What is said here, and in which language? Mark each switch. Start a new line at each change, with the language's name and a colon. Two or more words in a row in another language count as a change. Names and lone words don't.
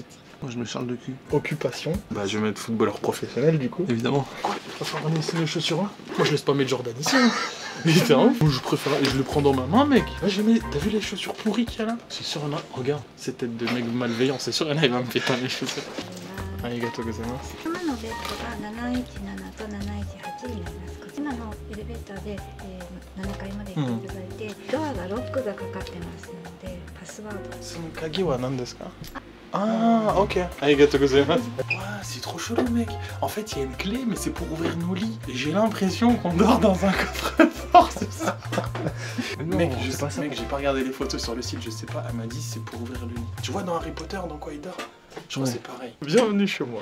French: Moi je me charle de cul. Occupation. Bah, je vais mettre footballeur professionnel du coup. Évidemment. Quoi? Tu préfères ramener ici les chaussures là? Moi, je laisse pas mettre Jordan ici. Hein. Il un ouf. Je préfère. Je le prends dans ma main, mec. Moi, je mets. T'as vu les chaussures pourries qu'il y a là? C'est sûr, il y en a. Regarde, cette tête de mec malveillant, c'est sûr, il y en a, il va me péter mes chaussures.
Japanese: ありがとうございます. 今のベッドが717と718になります。今のエレベーターで、7階まで行っていただいて、ドアがロックがかかってますので、パスワード。その鍵は何ですか? Ah, ok. ありがとうございます.
French: Ouah, c'est trop chelou, mec. En fait, il y a une clé, mais c'est pour ouvrir nos lits. Et j'ai l'impression qu'on dort dans un coffre-fort, c'est ça. Mec, je sais pas ça. Mec, j'ai pas regardé les photos sur le site, je sais pas. Elle m'a dit c'est pour ouvrir le lit. Tu vois dans Harry Potter, dans quoi il dort? Je crois que c'est pareil. Bienvenue chez moi.